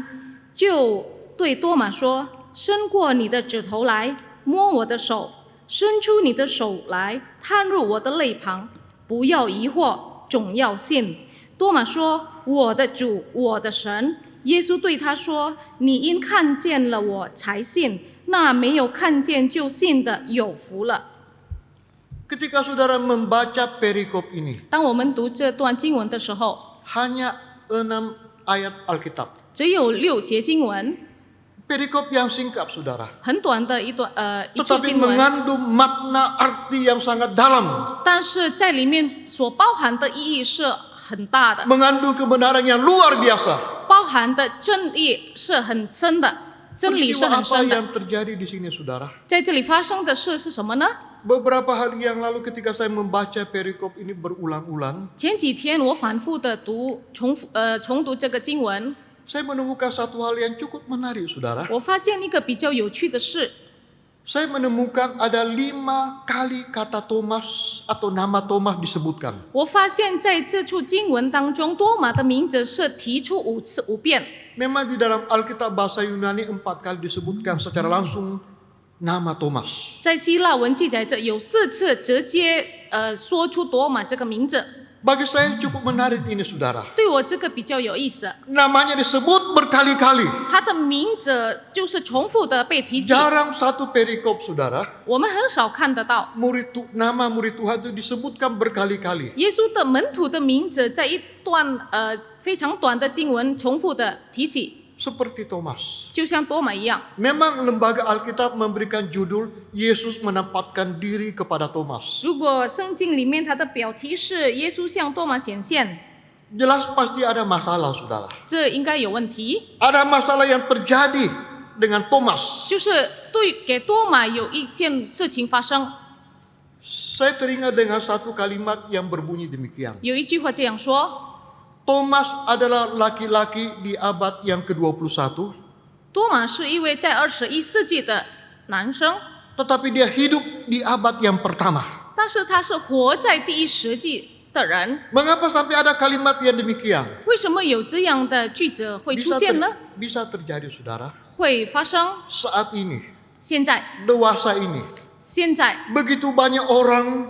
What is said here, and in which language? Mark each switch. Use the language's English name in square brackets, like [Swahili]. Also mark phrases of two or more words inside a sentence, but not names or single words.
[Chinese] 就对多马说：“伸过你的指头来，摸我的手，伸出你的手来，探入我的肋旁，不要疑惑，总要信。” 多马说：“我的主，我的神。” 耶稣对他说：“你因看见了我才信，那没有看见就信的有福了。” [Indonesian] Ketika saudara membaca perikop ini, [Chinese] 当我们读这段经文的时候， [Indonesian] hanya 6 ayat Alkitab. [Chinese] 只有6节经文， [Indonesian] Perikop yang singkat, saudara. [Chinese] 很短的一处 [Indonesian] Tetapi [Chinese] 经文， [Indonesian] mengandung makna arti yang sangat dalam. [Chinese] 但是在里面所包含的意义是很大的， [Indonesian] Mengandung kebenaran yang luar biasa. [Chinese] 包含的真理是很深的，真理是 [Indonesian] Peristiwa [Chinese] 很 [Indonesian] apa [Chinese] 深的。 [Indonesian] yang terjadi di sini, saudara? [Chinese] 在这里发生的事是什么呢？ [Indonesian] Beberapa hari yang lalu ketika saya membaca perikop ini berulang-ulang, [Chinese] 前几天我反复的重读这个经文， [Indonesian] saya menemukan satu hal yang cukup menarik, saudara. [Chinese] 我发现一个比较有趣的事， [Indonesian] Saya menemukan ada 5 kali kata Thomas atau nama Thomas disebutkan. [Chinese] 我发现在这处经文当中，多马的名字是提出5遍。 [Indonesian] Memang di dalam Alkitab bahasa Yunani 4 kali disebutkan secara langsung nama Thomas. [Chinese] 在希腊文记载着有4次直接说出多马这个名字， [Indonesian] Bagi saya cukup menarik ini, saudara. [Chinese] 对我这个比较有意思。 [Indonesian] Namanya disebut berkali-kali. [Chinese] 他的名字就是重复的被提起， [Indonesian] Jarang satu perikop, saudara, [Chinese] 我们很少看得到。 [Indonesian] nama murid Tuhan itu disebutkan berkali-kali. [Chinese] 耶稣的门徒的名字在一段非常短的经文重复的提起， [Indonesian] Seperti Thomas. [Chinese] 就像多马一样。 [Indonesian] Memang lembaga Alkitab memberikan judul Yesus menempatkan diri kepada Thomas. [Chinese] 如果圣经里面它的标题是耶稣向多马显现， [Indonesian] Jelas pasti ada masalah, saudara. [Chinese] 这应该有问题。 [Indonesian] Ada masalah yang terjadi dengan Thomas. [Chinese] 就是给多马有一件事情发生， [Indonesian] Saya teringat dengan satu kalimat yang berbunyi demikian. [Chinese] 有一句话这样说： [Indonesian] Thomas adalah laki-laki di abad yang ke-21, [Chinese] 多马是一位在21世纪的男生， [Indonesian] tetapi dia hidup di abad yang pertama. [Chinese] 但是他是活在第1世纪的人。 [Indonesian] Mengapa sampai ada kalimat yang demikian? [Chinese] 为什么有这样的句子会出现呢？ [Indonesian] Bisa terjadi, saudara. [Chinese] 会发生。 [Indonesian] Saat ini, [Chinese] 现在， [Indonesian] dewasa ini, [Chinese] 现在， [Indonesian] begitu banyak orang